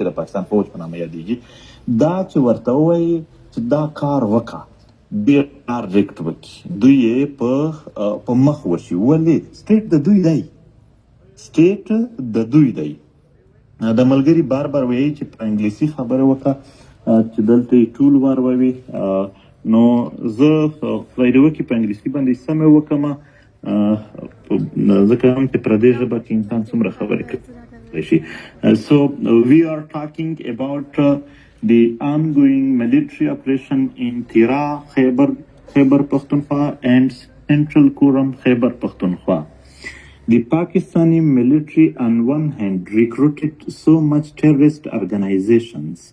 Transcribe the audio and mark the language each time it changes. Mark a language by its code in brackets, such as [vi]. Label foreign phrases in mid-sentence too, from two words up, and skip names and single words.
[ps] د پاکستان فوج په نامه یادېږي دا چې ورته ووایي چې دا کار وکړه ډېر ډایرکټ وکړي دوی یې په مخ وشي ولې سټیټ د دوی دی سټیټ د دوی دی د ملګري بار بار وایي چې په انګلیسي خبره وکړه چې دلته یې ټول وار ووي نو زه خدای دې وکړي په انګلیسي باندې سمې وکړم ځکه هم چې په دې ژبه کې انسان څومره خبرې کوي [en] So we are talking about the ongoing military operation in Tira, Khyber Pakhtunkhwa and Central Kuram, Khyber Pakhtunkhwa. The Pakistani military on one hand recruited so much terrorist organizations.